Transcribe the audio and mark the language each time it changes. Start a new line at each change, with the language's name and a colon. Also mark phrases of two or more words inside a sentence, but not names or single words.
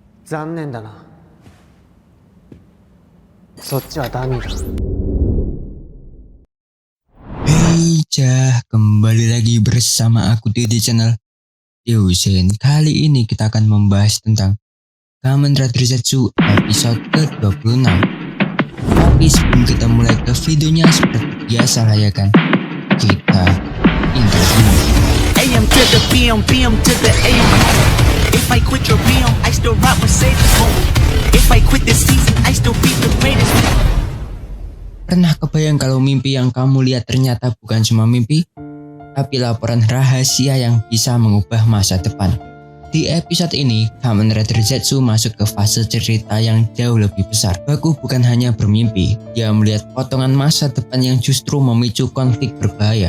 Japanese: 残念だな。そっちはダミーだ。
Indonesian: Hey Cah, kembali lagi bersama aku di channel Yosen. Kali ini kita akan membahas tentang Kamen Rider Zetsu episode ke-26. Tapi sebelum kita mulai ke videonya, seperti biasa lah ya kan, kita intro dulu.
English: AM to the PM, PM to the AM. If I quit your BM, I still rock Mercedes. If I quit this season, I still be the greatest.
Indonesian: Pernah kebayang kalau mimpi yang kamu lihat ternyata bukan cuma mimpi, tapi laporan rahasia yang bisa mengubah masa depan? Di episode ini, Kamen Rider Zetsu masuk ke fase cerita yang jauh lebih besar. Baku bukan hanya bermimpi, dia melihat potongan masa depan yang justru memicu konflik berbahaya.